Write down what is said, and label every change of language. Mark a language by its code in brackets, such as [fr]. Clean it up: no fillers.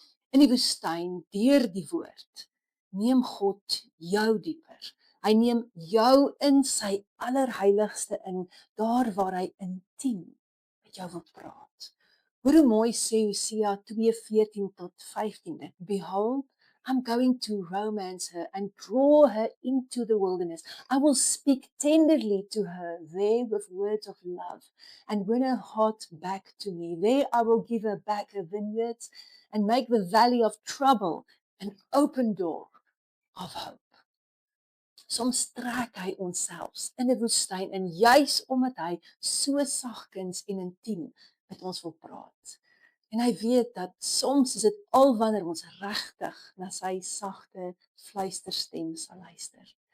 [af] In die woestyn, deur die woord, neem God jou dieper. Hy neem jou in sy allerheiligste in, daar waar hy intiem met jou wil praat. Hoor hoe mooi sê Hosea 2:14 tot 15 dit. [en] Behold, I'm going to romance her and draw her into the wilderness. I will speak tenderly to her there with words of love and win her heart back to me. There I will give her back her vineyards and make the valley of trouble an open door of hope. [af] Soms trek hy ons selfs in 'n woestyn en juis omdat hy so sagkens en intiem met ons wil praat. En hy weet dat soms is dit al wanneer ons regtig na sy sagte fluisterstem sal luister.